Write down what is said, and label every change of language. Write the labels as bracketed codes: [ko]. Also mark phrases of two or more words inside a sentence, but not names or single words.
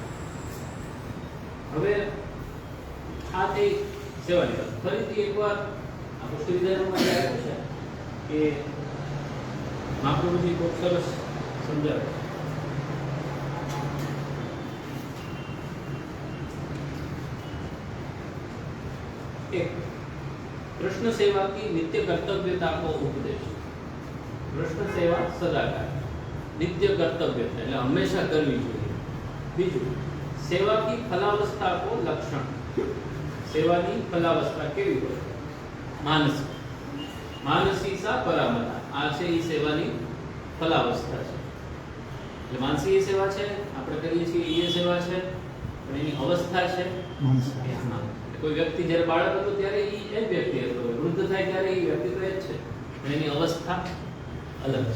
[gu] હવે આ થઈ સેવાની વાત. ફરીથી એકવાર આ પુષ્ટિ વિધાનમાં આવ્યું છે કે મહાપ્રભુજી ખૂબ સરસ સમજાવે છે. [hi] कृष्ण सेवा की नित्य कर्तव्यता को उपदेश. [sa] कृष्ण सेवा सदाकाळ नित्य कर्तव्यता [gu] એટલે હંમેશા કરવી જોઈએ. બીજું સેવા [hi] की फलावस्था को लक्षण. [gu] સેવાની ફલાવસ્થા કેવી હોય? [sa] मानसी सा परामता. [gu] આ છે એ સેવાની ફલાવસ્થા છે. એટલે માનસી સેવા છે, આપણે કરીએ છીએ એ સેવા છે, પણ એની અવસ્થા છે કોઈ વ્યક્તિ જ્યારે બાળક હતો ત્યારે એ જ વ્યક્તિ હતો, વૃદ્ધ થાય ત્યારે એ વ્યક્તિ તો એ જ છે, પણ એની અવસ્થા અલગ છે.